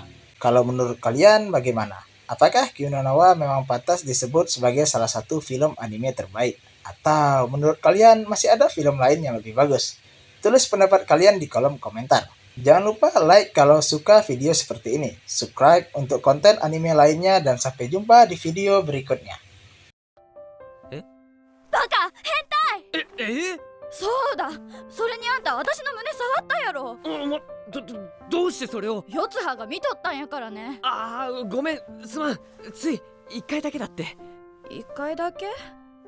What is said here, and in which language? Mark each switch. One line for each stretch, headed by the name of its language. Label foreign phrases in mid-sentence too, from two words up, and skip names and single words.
Indonesian: Kalau menurut kalian bagaimana? Apakah Kimi no Na wa memang pantas disebut sebagai salah satu film anime terbaik? Atau menurut kalian masih ada film lain yang lebih bagus? Tulis pendapat kalian di kolom komentar. Jangan lupa like kalau suka video seperti ini, subscribe untuk konten anime lainnya, dan sampai jumpa di video berikutnya.
Japanese: バカ変えそうだそれにあんた私の胸触ったやろどうしてそれを四葉が見とったんやからねああごめんすまんつい1回だけだって一回だけ